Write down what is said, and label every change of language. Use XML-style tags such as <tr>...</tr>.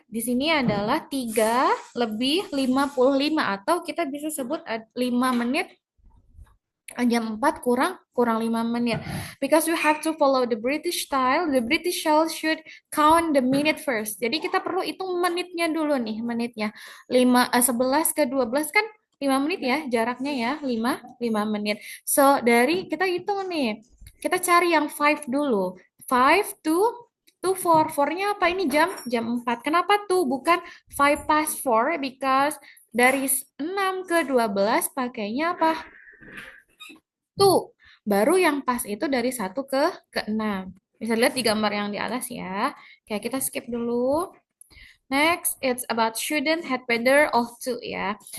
<id>Di sini adalah 3 lebih 55 atau kita bisa sebut 5 menit jam 4 kurang kurang 5 menit.</id> <en>Because we have to follow the British style, the British style should count the minute first.</en> <id>Jadi kita perlu hitung menitnya dulu nih, menitnya. 11 ke 12 kan 5 menit ya, jaraknya ya, 5 menit. So, dari kita hitung nih. Kita cari yang 5 dulu.</id> <en>5 to 4.</en> <id>4-nya apa? Ini jam 4. Kenapa tuh bukan</id> <en>5 past 4? Because</en> <id>dari 6 ke 12 pakainya apa? Tuh, baru yang pas itu dari 1 ke 6. Bisa lihat di gambar yang di atas ya. Kayak kita skip dulu.</id> <en>Next, it's about shouldn't, had better, ought to ya.</en>